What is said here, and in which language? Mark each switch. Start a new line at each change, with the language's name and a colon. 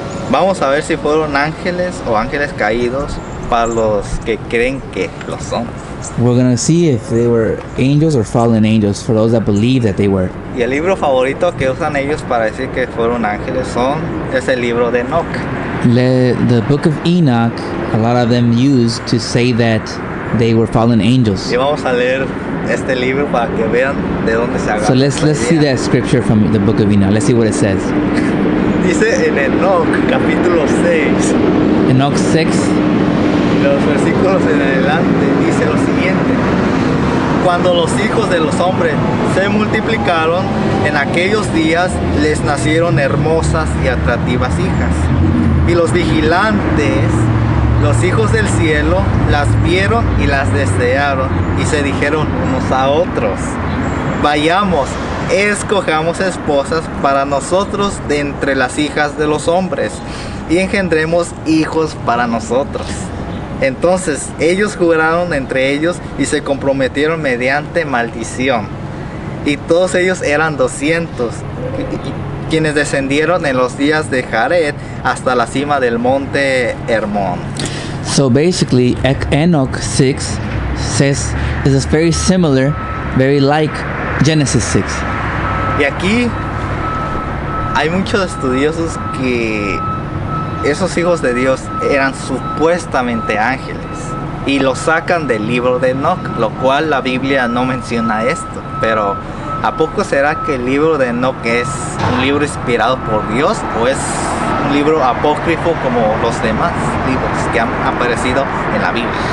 Spanish: Vamos a ver si fueron ángeles o ángeles caídos para los que creen que lo son.
English: We're gonna see if they were angels or fallen angels for those that believe that they were.
Spanish: Y el libro favorito que usan ellos para decir que fueron ángeles es el libro de Enoch.
English: The book of Enoch, a lot of them use to say that they were fallen angels.
Spanish: Y vamos a leer este libro para que vean de dónde se agarra.
English: So let's see that scripture from the book of Enoch. Let's see what it says.
Spanish: Dice en Enoch capítulo 6,
English: Enoch 6,
Spanish: los versículos en adelante, dice lo siguiente. Cuando los hijos de los hombres se multiplicaron, en aquellos días les nacieron hermosas y atractivas hijas. Y los vigilantes, los hijos del cielo, las vieron y las desearon, y se dijeron unos a otros: vayamos, escojamos esposas para nosotros de entre las hijas de los hombres, y engendremos hijos para nosotros. Entonces ellos juraron entre ellos y se comprometieron mediante maldición. Y todos ellos eran 200, quienes descendieron en los días de Jared hasta la cima del monte Hermón.
English: So basically, Enoch 6 says is very similar, very like Genesis 6.
Spanish: Y aquí hay muchos estudiosos que esos hijos de Dios eran supuestamente ángeles. y lo sacan del libro de Enoch, lo cual la Biblia no menciona esto. Pero ¿a poco será que el libro de Enoch es un libro inspirado por Dios o es un libro apócrifo como los demás libros que han aparecido en la Biblia?